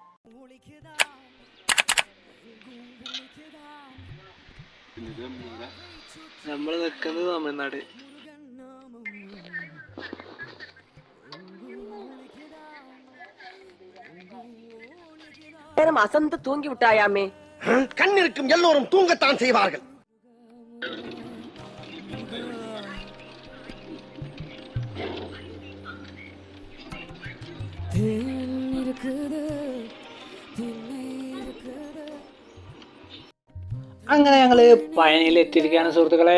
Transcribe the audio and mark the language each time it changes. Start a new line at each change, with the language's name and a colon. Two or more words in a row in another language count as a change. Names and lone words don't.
Malayalam: നമ്മൾ നിൽക്കുന്നത് തമിഴ്നാട്.
Tamil: அசந்து தூங்கி விட்டாயாமே. கண் இருக்கும் எல்லோரும் தூங்கத்தான் செய்வார்கள்.
Malayalam: അങ്ങനെ ഞങ്ങള് പഴനിയിൽ എത്തിയിരിക്കുകയാണ് സുഹൃത്തുക്കളെ.